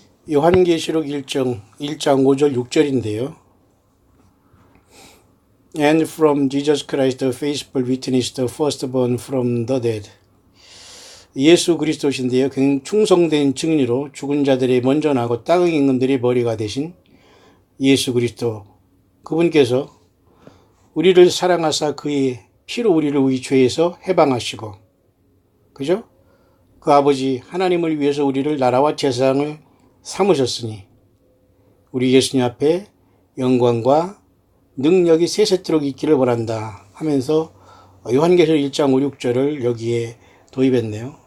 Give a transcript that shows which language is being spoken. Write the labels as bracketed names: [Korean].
[Korean] 요한계시록 1장 5절 6절인데요. [English] And from Jesus Christ the faithful witness, the firstborn from the dead. [Korean] 예수 그리스도신데요. 충성된 증인으로 죽은 자들의 먼저 나고 땅의 임금들의 머리가 되신 예수 그리스도. 그분께서 우리를 사랑하사 그의 피로 우리를 우리 죄에서 해방하시고, 그죠? 그 아버지 하나님을 위해서 우리를 나라와 제사장을 삼으셨으니 우리 예수님 앞에 영광과 능력이 세세토록 있기를 원한다 하면서 요한계시록 1장 5, 6절을 여기에 도입했네요.